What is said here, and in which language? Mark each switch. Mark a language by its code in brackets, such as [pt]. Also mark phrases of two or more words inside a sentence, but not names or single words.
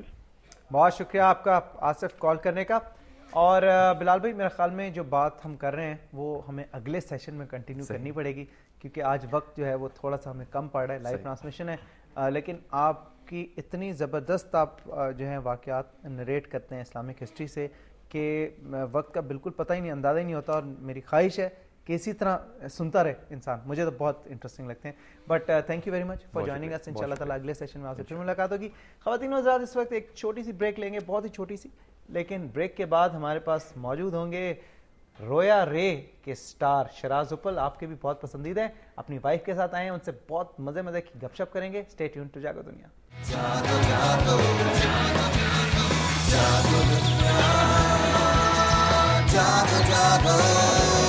[ur] بہت شکریہ آپ کا آصف کال کرنے کا۔ اور بلال بھائی، میرے خیال میں جو بات ہم کر رہے ہیں وہ ہمیں اگلے سیشن میں کنٹینیو کرنی پڑے گی، کیونکہ آج وقت جو ہے وہ تھوڑا سا ہمیں کم پڑ رہا ہے, [en] live transmission [ur] ہے. لیکن آپ کی اتنی زبردست آپ جو ہے واقعات نریٹ کرتے ہیں [en] Islamic history [ur] سے کہ وقت کا بالکل پتا ہی نہیں، اندازہ ہی نہیں ہوتا. اور میری خواہش ہے کہ اسی طرح سنتا رہے انسان. مجھے تو بہت انٹرسٹنگ لگتے ہیں. [en] But thank you very much for joining us. [ar] إن شاء الله تعالى [ur] اگلے سیشن میں آپ سے پھر ملاقات ہوگی۔ خواتین اور حضرات، اس وقت ایک چھوٹی سی بریک لیں گے، بہت ہی چھوٹی سی، لیکن بریک کے بعد ہمارے پاس موجود ہوں گے رویا رے کے اسٹار شیراز اپل. آپ کے بھی بہت پسندیدہ ہے، اپنی وائف کے ساتھ آئے ہیں، ان سے بہت مزے کی گپ شپ کریں گے. [en] Stay tuned to Jaago Dunya. [ur] جاگو جاگو جاگو جاگو جاگو جاگو.